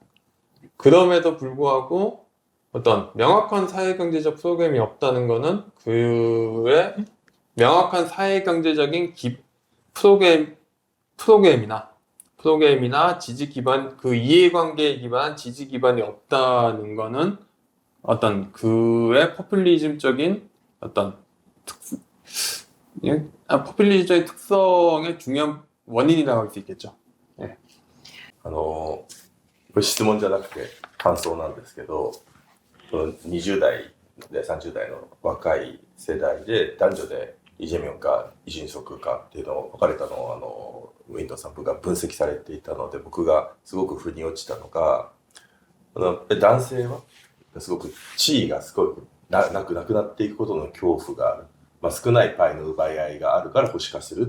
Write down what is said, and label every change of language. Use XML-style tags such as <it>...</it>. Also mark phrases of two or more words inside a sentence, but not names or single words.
<ko>그럼에도 불구하고 어떤 명확한 사회경제적 프로그램이 없다는 것은 그의 명확한 사회경제적인 프로그램이나 지지 기반, 그 이해관계에 기반한 지지 기반이 없다는 것은 어떤 그의 포퓰리즘적인 어떤 포퓰리즘적인 특성의 중요한 원인이라고 할 수 있겠죠. 네.</ko> <ja>これ質問じゃなくて感想なんですけど、20代で30代の若い世代で男女でイ・ジェミョンかイ・ジュンソクかっていうのを分かれたのをウィンドウさんが分析されていたので、僕がすごく腑に落ちたのが、男性はすごく地位がすごくなくなっていくことの恐怖がある、まあ、少ないパイの奪い合いがあるから保守化する。</ja>